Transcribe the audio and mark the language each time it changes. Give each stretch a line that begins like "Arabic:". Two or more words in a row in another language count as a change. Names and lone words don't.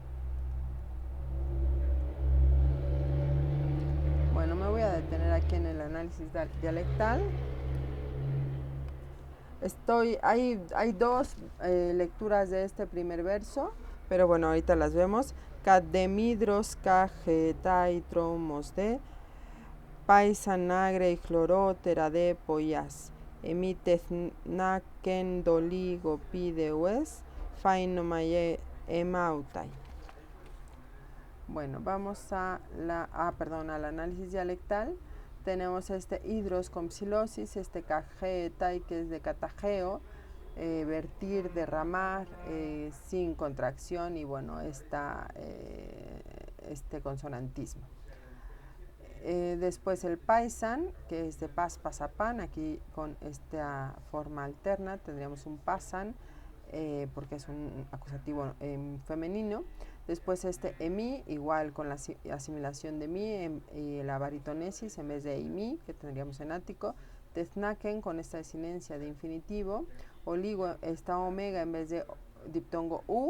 Spanish: Bueno, me voy a detener aquí en el análisis dialectal. Hay dos lecturas de este primer verso, pero bueno, ahorita las vemos.
Greek: κὰδ δέ μ' ἴδρως κακχέεται τρόμος δὲ παῖσαν ἄγρει καὶ χλωροτέρα δὲ ποίας, ἔμμι τεθνάκην δ' ὀλίγω πιδεύης, φαίνομ' ἔμ' αὔτᾳ.
Spanish: Bueno, vamos al análisis dialectal. Tenemos hidros con psilosis, cajetai, que es de catajeo, vertir, derramar, sin contracción, y bueno, este consonantismo. Después el paisan, que es de pas, pasapan, aquí con esta forma alterna tendríamos un pasan, porque es un acusativo femenino. Después emi, igual con la asimilación de mi y la baritonesis en vez de imi, que tendríamos en ático. Teznaken con esta desinencia de infinitivo. Oligo, esta omega en vez de diptongo u.